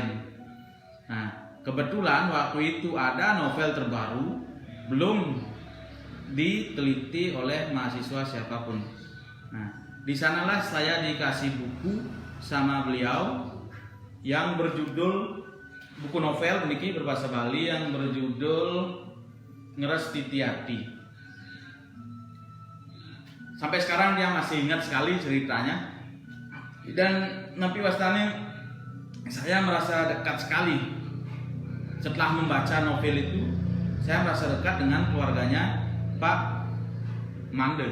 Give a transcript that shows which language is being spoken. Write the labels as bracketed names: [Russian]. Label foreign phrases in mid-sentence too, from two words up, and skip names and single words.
[Indonesian] Nah, kebetulan waktu itu ada novel terbaru belum diteliti oleh mahasiswa siapapun. Nah, di sanalah saya dikasih buku sama beliau yang berjudul buku novel niki berbahasa Bali yang berjudul Ngeres Titiati. Sampai sekarang dia masih ingat sekali ceritanya. Dan [Balinese] Napi Wastane [Indonesian] saya merasa dekat sekali. Setelah membaca novel itu, saya merasa dekat dengan keluarganya Pak Mande.